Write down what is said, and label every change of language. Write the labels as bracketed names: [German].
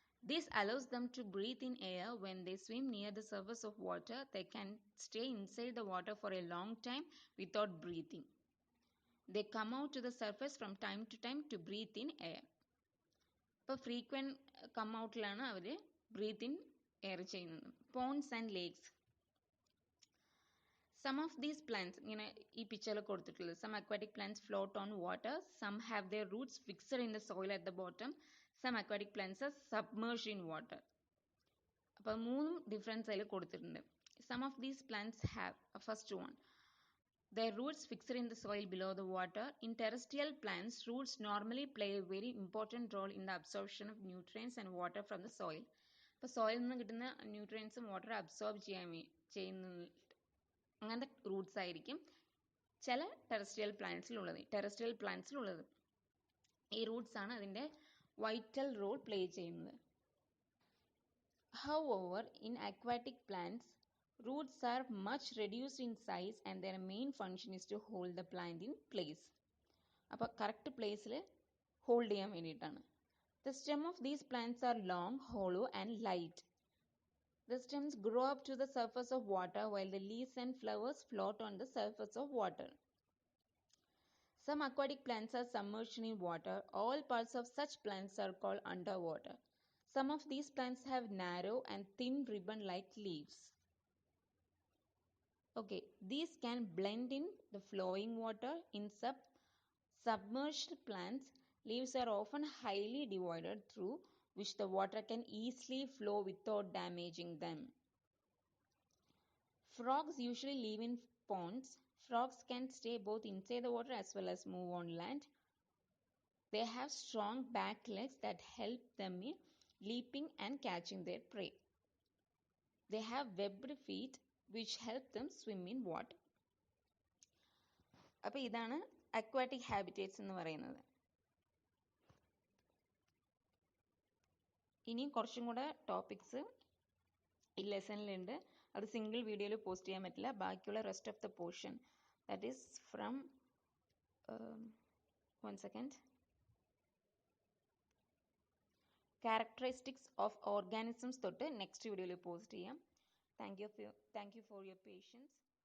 [English] This allows them to breathe in air when they swim near the surface of water. They can stay inside the water for a long time without breathing. They come out to the surface from time to time to breathe in air. [Malayalam] അപ്പോൾ frequent come ഔട്ടിലാണ് our [English] breathe in air [Malayalam] ചെയ്യുന്നത്. [English] Ponds and lakes. Some of these plants, [Malayalam] ഇങ്ങനെ ഈ പിക്ചറിൽ കൊടുത്തിട്ടുള്ളത്, [English] some aquatic plants float on water, some have their roots fixed in the soil at the bottom, some aquatic plants are submerged in water. [Malayalam] അപ്പോൾ മൂന്നും difference അതിൽ കൊടുത്തിട്ടുണ്ട്. [English] Some of these plants have, first one, their roots fixed in the soil below the water. In terrestrial plants, roots normally play a very important role in the absorption of nutrients and water from the soil. [Malayalam] അപ്പോൾ soil നിന്ന് കിട്ടുന്ന ന്യൂട്രിയൻസും water absorb ചെയ്യുന്ന അങ്ങനത്തെ Roots ആയിരിക്കും ചില terrestrial പ്ലാന്റ്സിലുള്ളത്. ഈ Roots ആണ് അതിൻ്റെ വൈറ്റൽ റോൾ പ്ലേ ചെയ്യുന്നത്. [English] However, in aquatic plants, roots are much reduced in size and their main function is to hold the plant in place. [Malayalam] അപ്പോൾ കറക്റ്റ് പ്ലേസിൽ ഹോൾഡ് ചെയ്യാൻ വേണ്ടിയിട്ടാണ്. [English] The stem of these plants are long, hollow and light. The stems grow up to the surface of water while the leaves and flowers float on the surface of water. Some aquatic plants are submerged in water. All parts of such plants are called underwater. Some of these plants have narrow and thin ribbon-like leaves. Okay, these can blend in the flowing water. In submerged plants, leaves are often highly divided through which the water can easily flow without damaging them. Frogs usually live in ponds. Frogs can stay both inside the water as well as move on land. They have strong back legs that help them in leaping and catching their prey. They have webbed feet which help them swim in water. [Malayalam] അപ്പോൾ ഇതാണ് aquatic habitats എന്ന് പറയുന്നത്. ഇനിയും കുറച്ചും കൂടെ topics ഈ ലെസണിലുണ്ട്. അത് single വീഡിയോയിൽ പോസ്റ്റ് ചെയ്യാൻ പറ്റില്ല. ബാക്കിയുള്ള [English] rest of the portion, that is from 1 second, [Malayalam] characteristics of organisms തൊട്ട് നെക്സ്റ്റ് വീഡിയോയിൽ പോസ്റ്റ് ചെയ്യാം. [English] Thank you for your patience.